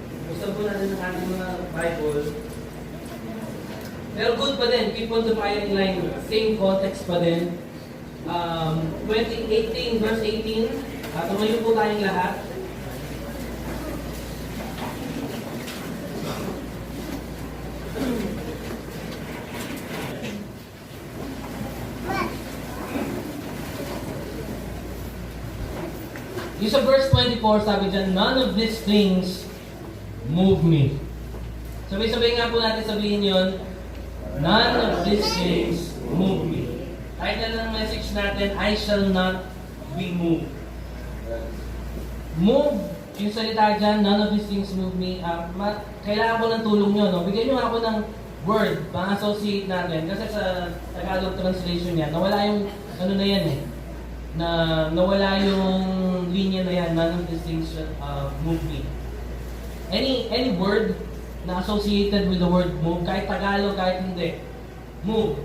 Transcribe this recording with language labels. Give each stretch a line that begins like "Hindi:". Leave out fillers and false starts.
Filipino: Gusto po natin ang ating mga Bible.
English: Pero good
Filipino: pa din,
English: keep on the firing line. Same context
Filipino: pa din.
English: 18 verse 18.
Filipino: Tumayo po tayong lahat. Yung sa verse 24, sabi dyan,
English: none of these things move me.
Filipino: Sabay-sabay nga po natin sabihin yun,
English: none of these things move me. Title
Filipino: ng
English: message
Filipino: natin,
English: I shall not be moved. Move,
Filipino: yung salita dyan,
English: none of these things move me.
Filipino: Kailangan ko ng tulong nyo, no? Bigyan nyo ako ng word, pang-associate natin. Kasi sa Tagalog translation yan, nawala yung, ano na yan eh, nawala yung linya na yan,
English: none of these things move me. Any word
Filipino: na
English: associated with the word move,
Filipino: kahit Tagalog, kahit hindi.
English: Move.